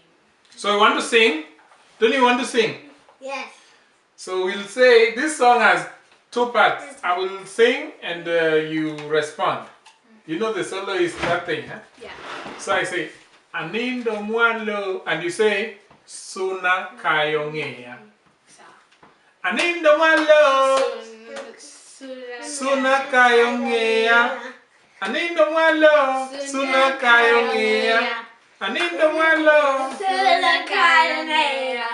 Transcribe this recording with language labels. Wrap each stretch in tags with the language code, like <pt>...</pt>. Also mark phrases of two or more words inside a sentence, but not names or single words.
<en>So you want to sing? Don't you want to sing? Yes. So we'll say this song has two parts. I will sing and you respond. You know the solo is that thing, huh? Yeah. So I say,</en> <luo>Anindo mwalo,</luo> <en>and you say,</en> <luo>Suna kayongea. Anindo mwalo, Suna kayongea. Anindo mwalo, Suna kayongea. Anindo mwalo, Suna kayongea.</luo>